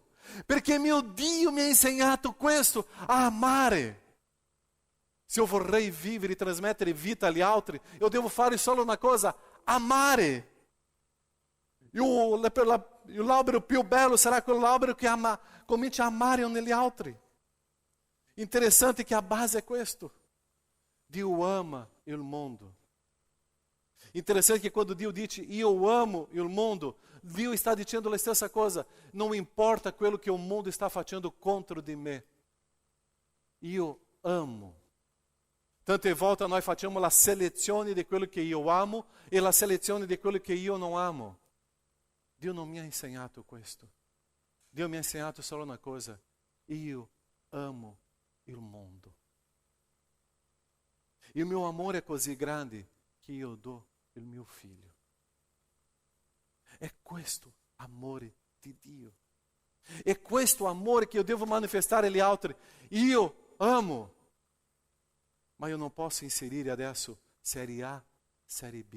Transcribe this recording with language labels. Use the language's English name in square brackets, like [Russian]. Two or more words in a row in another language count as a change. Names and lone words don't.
[Italian] Perché mio Dio mi ha insegnato questo, a amare. Se eu vorrei vivere e trasmettere vita agli altri, eu devo fare solo una cosa, amare. E o l'albero più bello sarà quell'albero che comincia a amare negli altri. [Portuguese] Interessante que a base é questo. [Italian] Dio ama il mondo. Interessante [Portuguese] que quando [Italian] Dio dice io amo il mondo, Dio [Portuguese] está dizendo a [Italian] stessa cosa. [Portuguese] Não importa quello que o mundo está facendo contra de me. [Italian] Io amo. Tante volte nós facciamo la selezione di quello che io amo e la selezione di quello che io non amo. Dio non mi ha insegnato questo. Dio mi ha insegnato solo una cosa. Io amo il mondo. E [Portuguese] o meu amor é [Italian] così grande che io do il mio figlio. È questo amore di Dio. È questo amore che io devo manifestare agli altri. Io amo. Ma io non posso inserire adesso Serie A, Serie B.